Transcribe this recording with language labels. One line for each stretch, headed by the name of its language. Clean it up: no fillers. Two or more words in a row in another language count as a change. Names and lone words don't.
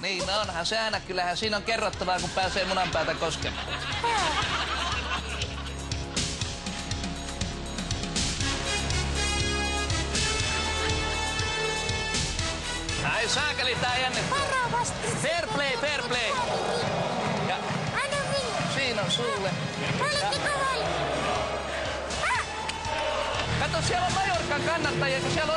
Finnish: Niin, no onhan se aina. Kyllähän siinä on kerrottavaa, kun pääsee munan päätä koskemaan. Ai saakeli, tää jännittää. Varovasti.
English: Fair play, fair play.
Finnish: Ja Anna minä. siinä on sulle. Oletteko valmiita? Kato, siellä on Majorkan kannattajia, kun siellä on...